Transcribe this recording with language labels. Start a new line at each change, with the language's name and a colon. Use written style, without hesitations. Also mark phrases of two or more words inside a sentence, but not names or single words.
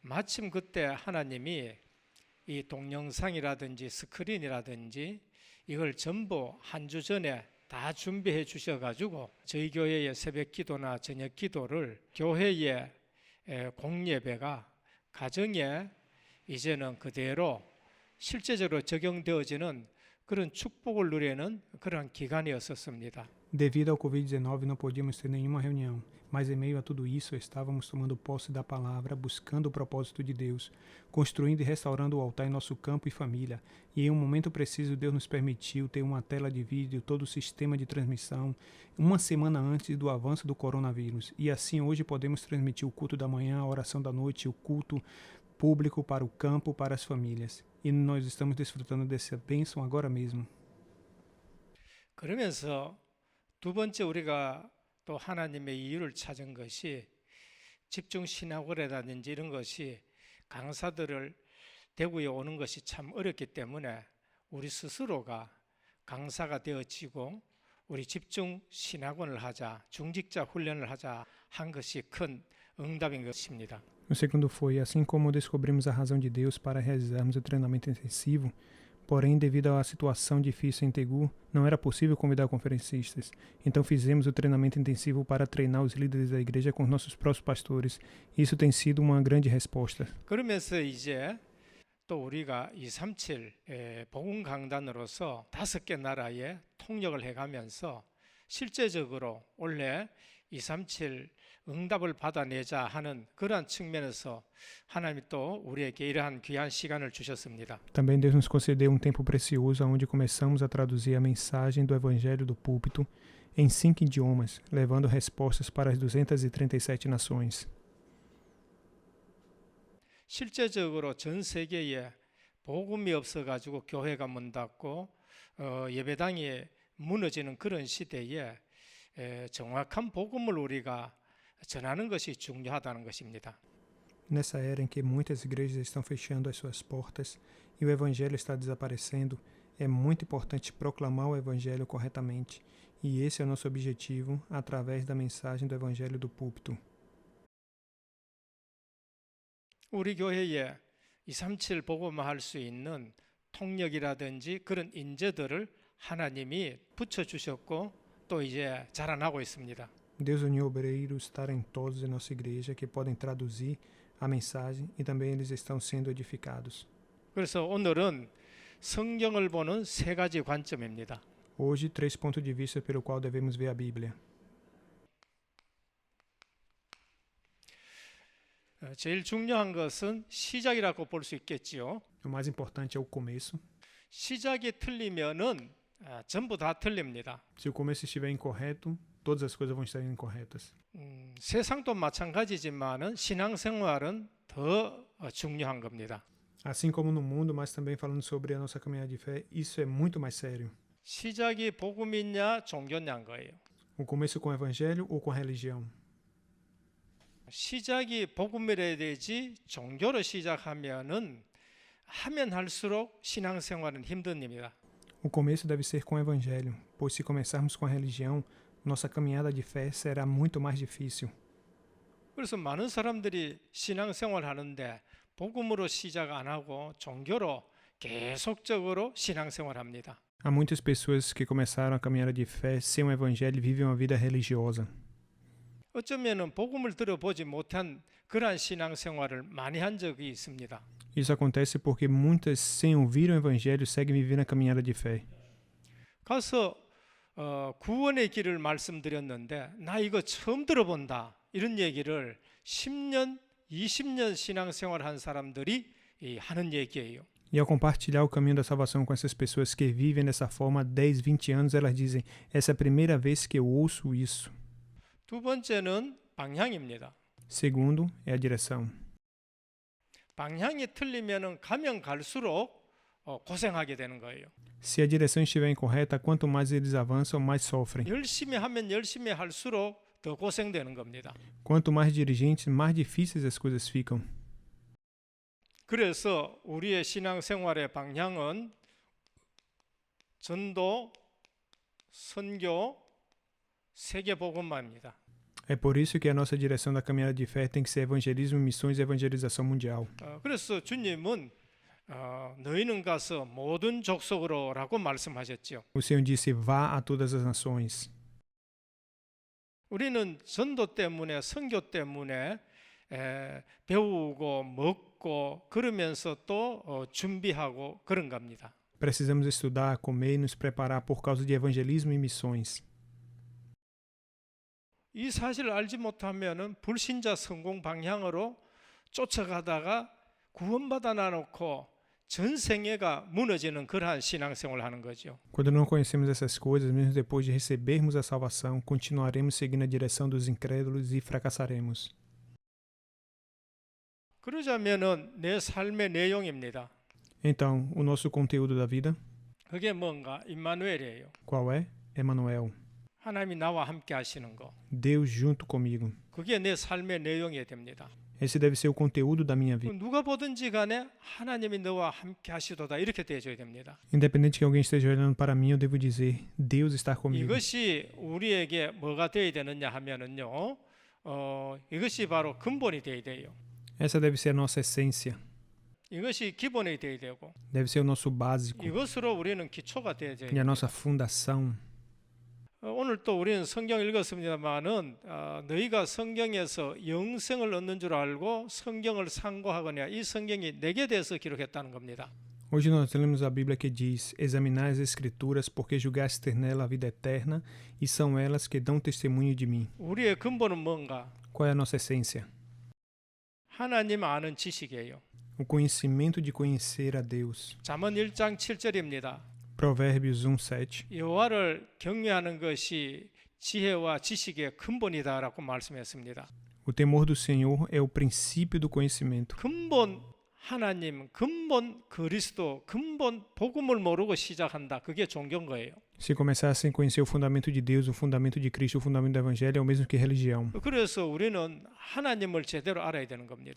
Korean: 마침 그때 하나님이 이 동영상이라든지 스크린이라든지 이걸 전부 한 주 전에 다 준비해 주셔가지고 저희 교회의 새벽 기도나 저녁 기도를 교회의 공예배가 가정에 이제는 그대로 실제적으로 적용되어지는 그런 축복을 누리는 그런 기간이었었습니다.
Portuguese: Devido ao Covid-19 não podíamos ter nenhuma reunião, mas em meio a tudo isso estávamos tomando posse da palavra, buscando o propósito de Deus, construindo e restaurando o altar em nosso campo e família. E em um momento preciso Deus nos permitiu ter uma tela de vídeo, todo o sistema de transmissão, uma semana antes do avanço do coronavírus. E assim hoje podemos transmitir o culto da manhã, a oração da noite, o culto público para o campo, para as famílias. E nós estamos desfrutando dessa bênção agora mesmo.
Korean: 그러면서 두 번째 우리가 또 하나님의 이유를 찾은 것이 집중신학원이라든지 이런 것이 강사들을 대구에 오는 것이 참 어렵기 때문에 우리 스스로가 강사가 되어지고 우리 집중신학원을 하자, 중직자 훈련을 하자 한 것이 큰 응답인 것입니다.
Portuguese: O segundo foi, assim como descobrimos a razão de Deus para realizarmos o treinamento intensivo, porém, devido à situação difícil em Tegu, não era possível convidar conferencistas. Então fizemos o treinamento intensivo para treinar os líderes da igreja com nossos próprios pastores. Isso tem sido uma grande resposta.
Korean: 그러면서 이제 또 우리가 237 복음 강단으로서 5개 나라에 통역을 해가면서 실제적으로 원래 237 응답을 받아내자 하는 그러한 측면에서 하나님이 또 우리에게 이러한 귀한 시간을 주셨습니다.
Portuguese: Também Deus nos concedeu um tempo precioso onde começamos a traduzir a mensagem do Evangelho do púlpito em 5 idiomas, levando respostas para as 237 nações.
Korean: 실제적으로 전 세계에 복음이 없어가지고 교회가 문 닫고 예배당이 무너지는 그런 시대에 정확한 복음을 우리가 전하는 것이 중요하다는 것입니다.
Portuguese: Nessa era em que muitas igrejas estão fechando as suas portas e o evangelho está desaparecendo, é muito importante proclamar o evangelho corretamente. E esse é o nosso objetivo através da mensagem do evangelho do púlpito.
Korean: 우리 교회에 237 복음화할 수 있는 통역이라든지 그런 인재들을 하나님이 붙여주셨고 또 이제 자라나고 있습니다.
Portuguese: Deus uniu obreiros talentosos em nossa igreja que podem traduzir a mensagem e também eles estão sendo edificados.
Korean: 그래서 오늘은 성경을 보는 3가지 관점입니다.
Portuguese: Hoje, 3 pontos de vista pelo qual devemos ver a Bíblia.
Korean: 제일 중요한 것은 시작이라고 볼 수 있겠지요.
Portuguese: O mais importante é o começo.
Korean: 시작이 틀리면은 전부 다 틀립니다.
Portuguese: Se o começo estiver incorreto, todas as coisas vão estar incorretas.
Korean: 세상도 마찬가지지만은 신앙생활은 더 중요한 겁니다.
Portuguese: Assim como no mundo, mas também falando sobre a nossa caminhada de fé, isso é muito mais sério.
Korean: 시작이 복음이냐 종교냐인 거예요.
Portuguese: O começo com o evangelho ou com a religião?
Korean: 시작이 복음이라 되지 종교로 시작하면은 하면 할수록 신앙생활은 힘든 일입니다.
Portuguese: O começo deve ser com o evangelho, pois se começarmos com a religião, nossa caminhada de fé será muito mais difícil.
Korean: 그래서 많은 사람들이 신앙생활 하는데 복음으로 시작 안 하고 종교로 계속적으로 신앙생활 합니다.
Portuguese: Há muitas pessoas que começaram a caminhada de fé sem o evangelho e vivem uma vida religiosa.
Korean: 어쩌면은 복음을 들어보지 못한 그러한 신앙생활을 많이 한 적이 있습니다.
Portuguese: Isso acontece porque muitas, sem ouvir o evangelho, seguem vivendo a caminhada de fé.
Korean: 가서 구원의 길을 말씀드렸는데 나 이거 처음 들어본다 이런 얘기를 10년, 20년 신앙생활 한 사람들이 하는 얘기예요.
Portuguese: E ao compartilhar o caminho da salvação com essas pessoas que vivem dessa forma há 10, 20 anos, elas dizem, essa é a primeira vez que eu ouço isso.
Korean: 두 번째는 방향입니다.
Portuguese: Segundo, é a direção.
Korean: 방향이 틀리면은 가면 갈수록 고생하게 되는 거예요.
Portuguese: Se a direção estiver incorreta, quanto mais eles avançam, mais sofrem.
Korean: 열심히 하면 열심히 할수록 더 고생되는 겁니다.
Portuguese: Quanto mais dirigentes, mais difíceis as coisas ficam.
Korean: 그래서 우리의 신앙생활의 방향은 전도, 선교, 세계복음화입니다.
Portuguese: É por isso que a nossa direção da caminhada de fé tem que ser evangelismo, missões e evangelização mundial.
Korean: 그래서 주님은 너희는 가서 모든 족속으로라고 말씀하셨죠.
Portuguese: O Senhor disse: vá a todas as nações.
Korean: 우리는 전도 때문에 선교 때문에 배우고 먹고 그러면서 또 준비하고 그런 겁니다.
Portuguese: Precisamos estudar, comer e nos preparar por causa de evangelismo e missões.
Korean: 이 사실을 알지 못하면은 불신자 성공 방향으로 쫓아가다가 구원받아 놔놓고 전생애가 무너지는 그러한 신앙생활을 하는 거죠.
Portuguese: Quando não conhecemos essas coisas, mesmo depois de recebermos a salvação, continuaremos seguindo a direção dos incrédulos e fracassaremos.
Korean: 그러자면은 내 삶의 내용입니다.
Portuguese: Então, o nosso conteúdo da vida,
Korean: 그게 뭔가? 임마누엘이에요.
Portuguese: qual é? Emmanuel.
Korean: 하나님이 나와 함께 하시는 거.
Portuguese: Deus junto comigo.
Korean: 그게 내 삶의 내용이 됩니다.
Portuguese: Esse deve ser o conteúdo da minha vida.
Korean: 누가 보든지 간에 하나님이 너와 함께 하시도다 이렇게 되어줘야 됩니다.
Portuguese: Independente que alguém esteja olhando para mim, eu devo dizer: Deus está comigo.
Korean: 이것이 우리에게 뭐가 되어야 되느냐 하면은요. 이것이 바로 근본이 되어야 돼요.
Portuguese: Essa deve ser a nossa essência.
Korean: 이것이 기본이 되어야 되고
Portuguese: Deve ser o nosso básico
Korean: 이것으로 우리는 기초가 되어야 돼요.
Portuguese: e a nossa fundação.
Korean: 오늘 또 우리는 성경 읽었습니다만은 너희가 성경에서 영생을 얻는 줄 알고 성경을 상고하거냐 이 성경이 내게 대해서 기록했다는 겁니다.
Portuguese: Hoje nós lemos a Bíblia que diz: examinai as Escrituras, porque julgaste ter nela a vida eterna, e são elas que dão testemunho de mim.
Korean: 우리의 근본은 뭔가?
Portuguese: Qual é a nossa essência?
Korean: 하나님 아는 지식이에요.
Portuguese: O conhecimento de conhecer a Deus.
Korean: 잠언 1장 7절입니다.
Portuguese: Provérbios 1:7.
Korean: 여호와를 경외하는 것이 지혜와 지식의 근본이다라고 말씀했습니다.
Portuguese: O temor do Senhor é o princípio do conhecimento.
Korean: 근본 하나님, 근본 그리스도, 근본 복음을 모르고 시작한다. 그게 종교인 거예요.
Portuguese: Se começar sem conhecer o fundamento de Deus, o fundamento de Cristo, o fundamento do Evangelho, é o mesmo que religião.
Korean: 그래서 우리는 하나님을 제대로 알아야 되는 겁니다.